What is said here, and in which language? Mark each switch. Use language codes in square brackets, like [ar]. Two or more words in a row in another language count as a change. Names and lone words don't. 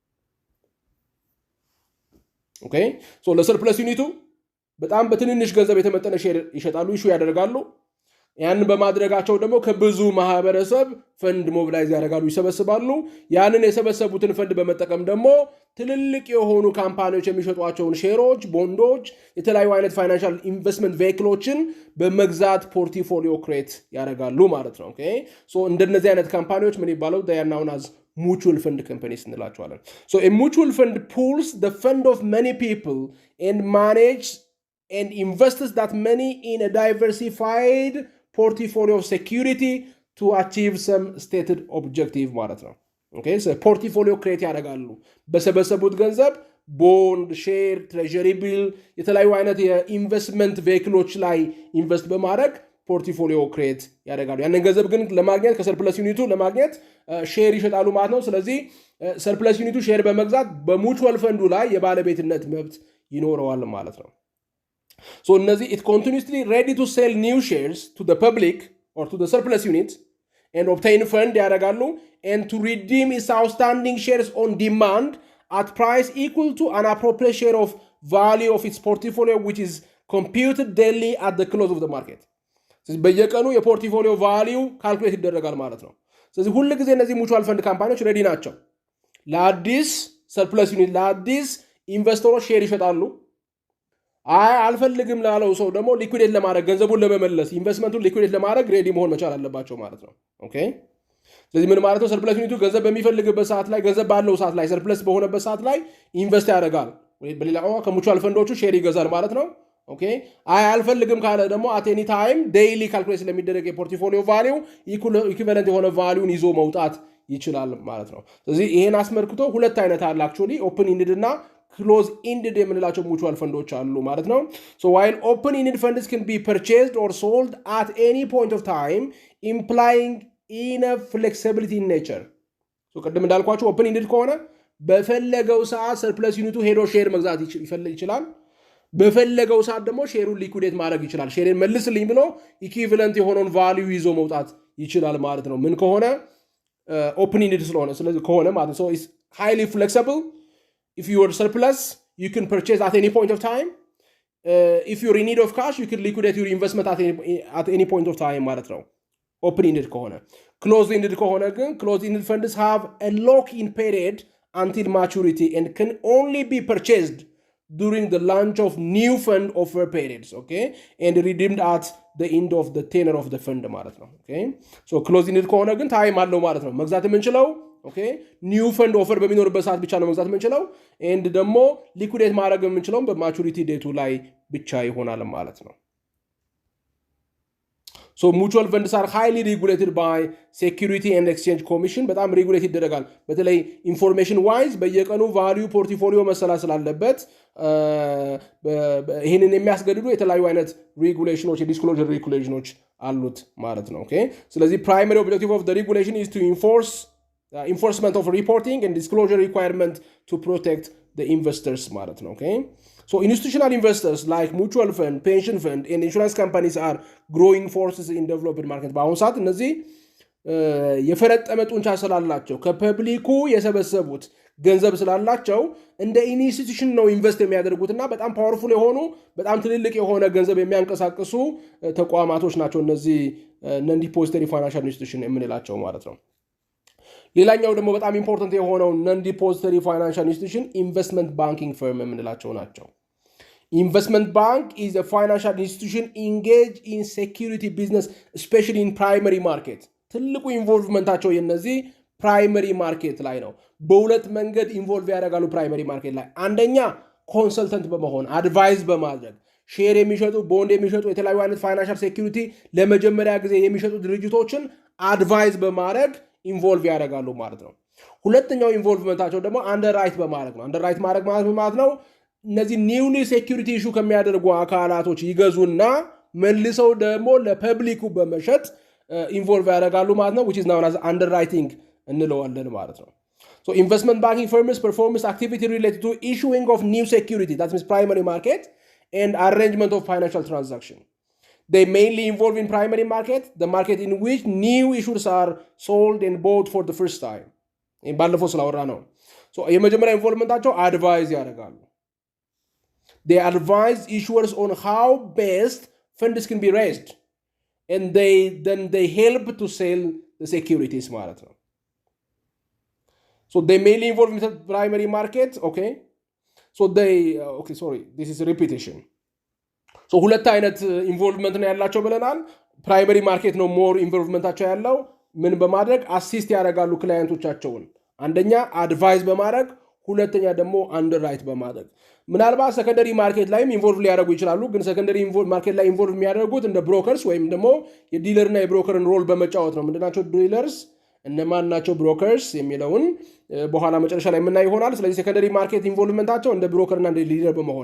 [en] okay so [am] ለሰርፕለስ ዩኒቱ በጣም በትንንሽ ገንዘብ የተመጠነ ሼር ይሸጣሉ ኢሹ ያደርጋሉ ያን በማድረጋቸው ደግሞ ከብዙ ማህበረሰብ [en] fund mobilize [am] ያደርጋሉ ይሰበስባሉ ያንን የሰበሰቡትን ፈንድ በመጠቀም ደግሞ ትልልቅ የሆኑ ካምፓኒዎች የሚሸጧቸውን ሼሮች ቦንዶች የተለያዩ አይነት [en] financial investment [am] ቬሂክሎችን በመግዛት [en] portfolio create [am] ያደርጋሉ ማለት ነው [en] okay so [am] እንደነዚህ አይነት ካምፓኒዎች ምን ይባላሉ they [en] are known as mutual fund companies እንላቸዋለን so a mutual fund pools the fund of many people and manage and invests that money in a diversified portfolio of security to achieve some stated objective [am] ማለት ነው [en] okay so portfolio create [am] ያደርጋሉ በሰበሰቡት ገንዘብ ቦንድ ሼር [en] treasury bill [am] የተለያዩ አይነት የኢንቨስትመንት ቬሂክሎች ላይ ኢንቨስት በማድረግ [en] portfolio create [am] ያደርጋሉ ያንን ገንዘብ ግን ለማግኘት ከሰርፕለስ ዩኒቱ ለማግኘት ሼር ይሸጣሉ ማለት ነው ስለዚህ ሰርፕለስ ዩኒቱ ሼር በመግዛት በሙቹዋል ፈንዱ ላይ የባለቤትነት መብት ይኖረዋል ማለት ነው [en] so it continuously ready to sell new shares to the public or to the surplus unit and obtain fund ያደርጋሉ and to redeem its outstanding shares on demand at price equal to an appropriate share of value of its portfolio which is computed daily at the close of the market [am] ስለዚህ በየቀኑ የፖርትፎሊዮ ቫልዩ ካልኩሌት ይደረጋል ማለት ነው ስለዚህ ሁሉ ጊዜ እነዚህ ሙቹዋል ፈንድ ካምፓኒዎች ሬዲ ናቸው ለአዲስ ሰርፕለስ ዩኒት ለአዲስ ኢንቨስተሮች ሼር ይሸጣሉ አልፈልግም ላለው ሰው ደግሞ ሊኩዊዴት ለማድረግ ገንዘቡን ለመመለስ ኢንቨስትመንቱን ሊኩዊዴት ለማድረግ ሬዲ መሆን መቻል አለባቸው ማለት ነው ኦኬ ስለዚህ ምን ማለት ነው ሰርፕለስ ዩኒቱ ገንዘብ በሚፈልግበት ሰዓት ላይ ገንዘብ ባለው ሰዓት ላይ ሰርፕለስ በሆነበት ሰዓት ላይ ኢንቨስት ያደርጋል ወይ በሌላ ከሙቹዋል ፈንዶቹ ሼር ይገዛል ማለት ነው ኦኬ አልፈልግም ካለ ደግሞ [en] at any time daily calculate [am] ስለሚደረግ የፖርትፎሊዮ ቫልዩ ኢኩቫለንት የሆነ ቫልዩን ይዞ መውጣት ይችላል ማለት ነው ስለዚህ ይሄን አስመልክቶ ሁለት አይነት አለ [en] actually open ended [am] እና [en] close ended [am] የምንላቸው [en] mutual funds [am] አሉ ማለት ነው [en] so while open ended funds can be purchased or sold at any point of time implying enough flexibility in nature so [am] ቀደም እንዳልኳችሁ [en] open ended [am] ከሆነ በፈለገው ሰዓት ሰርፕለስ ዩኒቱ ሄዶ ሼር መግዛት ይችላል በፈለገው ሰዓት ደግሞ ሼሩን ሊኩዊዴት ማድረግ ይችላል ሼርን መልስልኝ ብሎ ኢኩቫለንት የሆነውን ቫልዩ ይዞ መውጣት ይችላል ማለት ነው ምን ከሆነ [en] open ended [am] ስለሆነ ስለዚህ ከሆነ ማለት [en] so is highly flexible if you are surplus you can purchase at any point of time if you're in need of cash you can liquidate your investment at any point of time [am] ማለት ነው [en] open ended ከሆነ closed ended [am] ከሆነ ግን [en] closed ended funds have a lock in period until maturity and can only be purchased during the launch of new fund offer periods okay and redeemed at the end of the tenure of the fund [am] ማለት ነው [en] okay so closed ended [am] ከሆነ ግን ታይም አለው ማለት ነው መግዛት የምንችለው [en] okay new fund offer [am] በሚኖርበት ሰዓት ብቻ ነው መግዛት የምንችለው and ደግሞ liquidate ማድረግ የምንችለው በማቹሪቲ ዴቱ ላይ ብቻ ይሆናል ማለት ነው [en] So mutual funds are highly regulated by Security and Exchange Commission [am] በጣም ሬጉሌት ይደረጋል በተለይ ኢንፎርሜሽን ዋይዝ በየቀኑ ቫልዩ ፖርትፎሊዮ መሰላሰል አለበት ይሄንን የሚያስገድዱ የተለያዩ አይነት ሬጉሌሽኖች የዲስክሎዥር ሬጉሌሽኖች አሉት ማለት ነው ኦኬ ስለዚህ [en] primary objective of the regulation is to enforcement of reporting and disclosure requirement to protect the investors [am] ማለት ነው [en] okay so institutional investors like mutual fund pension fund and insurance companies are growing forces in developed market [am] በአሁኑ ሰዓት እነዚህ የፈረጠመ ጡንቻ ስላላቸው ከፐብሊኩ የሰበሰቡት ገንዘብ ስላላቸው እንደ ኢንስቲትዩሽን ነው ኢንቨስት የሚያደርጉትና በጣም ፓወርፉል የሆኑ በጣም ትልልቅ የሆነ ገንዘብ የሚያንቀሳቅሱ ተቋማቶች ናቸው እነዚህ [en] non depository financial institution [am] የምንላቸው ማለት ነው ሌላኛው ደግሞ በጣም ኢምፖርታንት የሆነው [en] non depository financial institution investment banking firm [am] የምንላቸው ናቸው [en] investment bank is a financial institution engaged in security business especially in primary market [am] ትልቁ ኢንቮልቭመንታቸው የነዚህ ፕራይመሪ ማርኬት ላይ ነው በሁለት መንገድ ኢንቮልቭ ያደርጋሉ ፕራይመሪ ማርኬት ላይ አንደኛ ኮንሰልተንት በመሆን አድቫይስ በማድረግ ሼር የሚሸጡ ቦንድ የሚሸጡ የተለያዩ አይነት ፋይናንሻል ሴኩሪቲ ለመጀመሪያ ጊዜ የሚሸጡ ድርጅቶችን አድቫይስ በማድረግ ኢንቮልቭ ያደርጋሉ ማለት ነው ሁለተኛው ኢንቮልቭመንታቸው ደግሞ አንደርራይት በማድረግ ነው አንደርራይት ማድረግ ማለት ነው እነዚህ ኒውሊ ሴኩሪቲ ኢሹ ከሚያደርጉ አካላቶች ይገዙና መልሰው ደግሞ ለፐብሊኩ በመሸጥ ኢንቮልቭ ያደርጋሉ ማለት ነው [en] which is known as underwriting [am] እንለዋለን ማለት ነው [en] so investment banking firms performs activity related to issuing of new security that means primary market and arrangement of financial transaction they mainly involve in primary market the market in which new issues are sold and bought for the first time [am] ባለፈው ስላወራ ነው [en] so [am] የመጀመሪያ ኢንቮልቭመንታቸው አድቫይዝ ያደርጋሉ [en] they advise issuers on how best funds can be raised and they help to sell the securities [am] ማለት ነው [en] so they mainly involve in the primary market okay so they okay sorry this is a repetition so [am] ሁለት አይነት ኢንቮልቭመንት ነው ያላቸው ብለናል ፕራይመሪ ማርኬት ነው ሞር ኢንቮልቭመንታቸው ያለው ምን በማድረግ አሲስት ያደርጋሉ ክላይንቶቻቸውን አንደኛ አድቫይስ በማድረግ ሁለተኛ ደግሞ አንደርራይት በማድረግ ምናልባት ሰከንደሪ ማርኬት ላይም ኢንቮልቭ ሊያደርጉ ይችላሉ ግን ሰከንደሪ ማርኬት ላይ ኢንቮልቭ የሚያደርጉት እንደ ብሮከርስ ወይም ደግሞ የዲለርና የብሮከርን ሮል በመጫወት ነው ምንድናቸው ዲለርስ እነማን ናቸው ብሮከርስ የሚለውን በኋላ መጨረሻ ላይ የምናይ ይሆናል ስለዚህ ሰከንደሪ ማርኬት ኢንቮልቭመንታቸው እንደ ብሮከርና እንደ ዲለር በመሆን